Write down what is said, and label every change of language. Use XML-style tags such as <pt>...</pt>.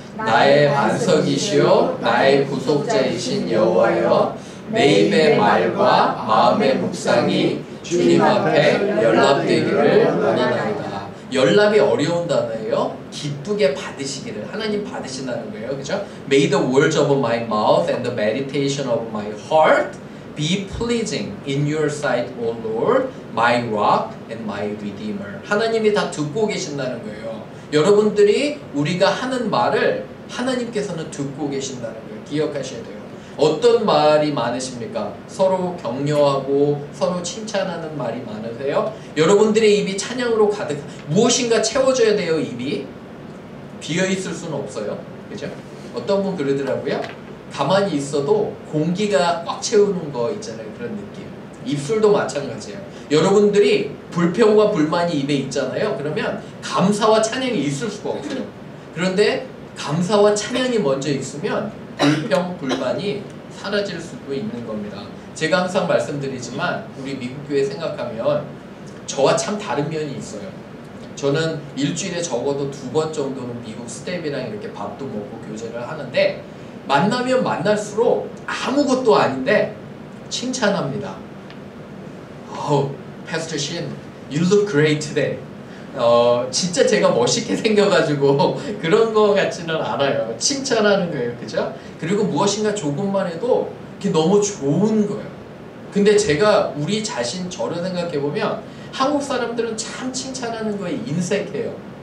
<ko>나의 반석이시오 나의 구속자이신 여호와여, 내 입의 말과 마음의 묵상이 주님 앞에 연락되기를 원하나이다. 연락이 어려운 단어예요. 기쁘게 받으시기를. 하나님 받으신다는 거예요. 그죠?</ko> <en>May the words of my mouth and the meditation of my heart be pleasing in your sight, O Lord, my rock and my redeemer.</en> <ko>하나님이 다 듣고 계신다는 거예요. 여러분들이 우리가 하는 말을 하나님께서는 듣고 계신다는 걸 기억하셔야 돼요. 어떤 말이 많으십니까? 서로 격려하고 서로 칭찬하는 말이 많으세요? 여러분들의 입이 찬양으로 가득, 무엇인가 채워줘야 돼요. 입이 비어있을 수는 없어요. 그죠? 어떤 분 그러더라고요. 가만히 있어도 공기가 꽉 채우는 거 있잖아요. 그런 느낌. 입술도 마찬가지예요. 여러분들이 불평과 불만이 입에 있잖아요. 그러면 감사와 찬양이 있을 수가 없어요. 그런데 감사와 찬양이 먼저 있으면 불평, 불만이 사라질 수도 있는 겁니다. 제가 항상 말씀드리지만 우리 미국 교회 생각하면 저와 참 다른 면이 있어요. 저는 일주일에 적어도 2번 정도는 미국 스텝이랑 이렇게 밥도 먹고 교제를 하는데 만나면 만날수록 아무것도 아닌데 칭찬합니다.</ko> <en>Oh, Pastor Shin, you look great today.</en> <ko>진짜 제가 멋있게 생겨가지고 그런 거 같지는 않아요. 칭찬하는 거예요. 그죠? 그리고 무엇인가 조금만 해도 그게 너무 좋은 거예요. 근데 제가 우리 자신 저를 생각해보면 한국 사람들은 참 칭찬하는 거에 인색해요.</ko>